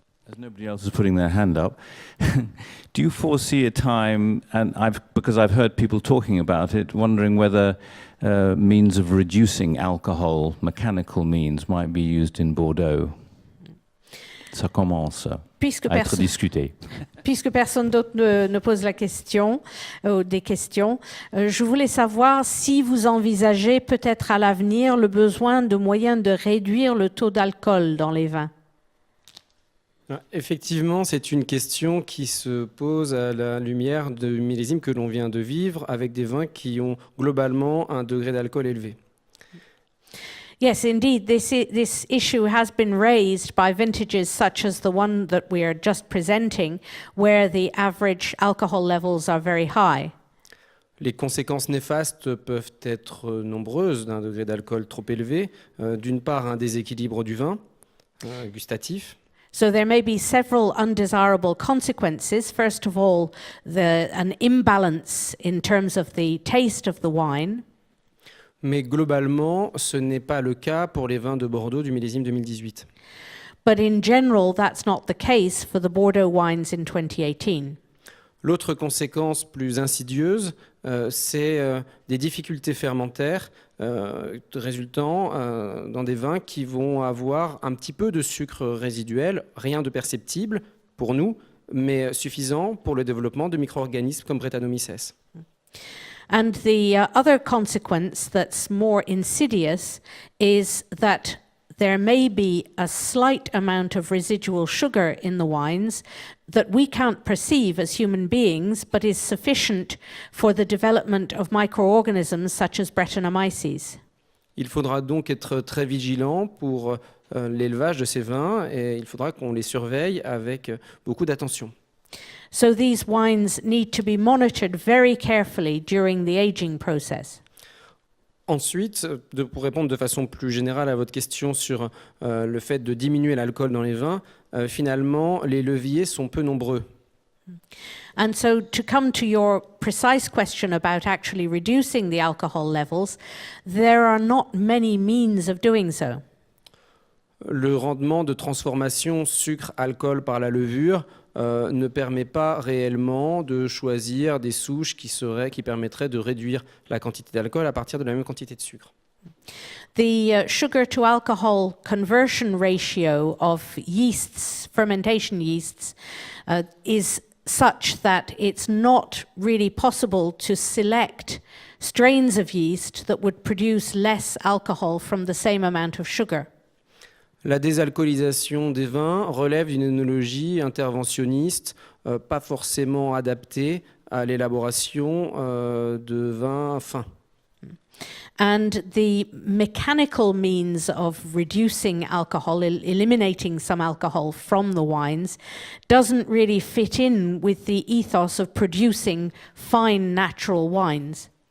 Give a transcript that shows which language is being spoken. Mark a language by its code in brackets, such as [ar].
[en] As nobody else is putting their hand up, do you foresee a time, and because I've heard people talking about it, wondering whether means of reducing alcohol, mechanical means, might be used in Bordeaux? [fr] Ça commence à être discuté. Puisque personne d'autre ne pose la question, des questions, je voulais savoir si vous envisagez peut-être à l'avenir le besoin de moyens de réduire le taux d'alcool dans les vins. Effectivement, c'est une question qui se pose à la lumière de millésimes que l'on vient de vivre avec des vins qui ont globalement un degré d'alcool élevé. [en] Yes, indeed, this issue has been raised by vintages such as the one that we are just presenting, where the average alcohol levels are very high. [fr] Les conséquences néfastes peuvent être nombreuses d'un degré d'alcool trop élevé. D'une part, un déséquilibre du vin gustatif. [en] So there may be several undesirable consequences. First of all, an imbalance in terms of the taste of the wine. [fr] Mais globalement, ce n'est pas le cas pour les vins de Bordeaux du millésime 2018. [en] But in general, that's not the case for the Bordeaux wines in 2018. [fr] L'autre conséquence plus insidieuse, c'est des difficultés fermentaires résultant dans des vins qui vont avoir un petit peu de sucre résiduel, rien de perceptible pour nous, mais suffisant pour le développement de micro-organismes comme Brettanomyces. [en] And the other consequence that's more insidious is that there may be a slight amount of residual sugar in the wines that we can't perceive as human beings, but is sufficient for the development of microorganisms such as Brettanomyces. [fr] Il faudra donc être très vigilant pour l'élevage de ces vins et il faudra qu'on les surveille avec beaucoup d'attention. [en] So these wines need to be monitored very carefully during the aging process. [fr] Ensuite, pour répondre de façon plus générale à votre question sur le fait de diminuer l'alcool dans les vins, finalement, les leviers sont peu nombreux. [en] And so to come to your precise question about actually reducing the alcohol levels, there are not many means of doing so. [fr] Le rendement de transformation sucre-alcool par la levure ne permet pas réellement de choisir des souches qui permettraient de réduire la quantité d'alcool à partir de la même quantité de sucre. [en] The sugar to alcohol conversion ratio of yeasts, fermentation yeasts, is such that it's not really possible to select strains of yeast that would produce less alcohol from the same amount of sugar. [fr] La désalcoolisation des vins relève d'une œnologie interventionniste, pas forcément adaptée à l'élaboration de vins fins. [en] And the mechanical means of reducing alcohol, eliminating some alcohol from the wines, doesn't really fit in with the ethos of producing fine natural wines.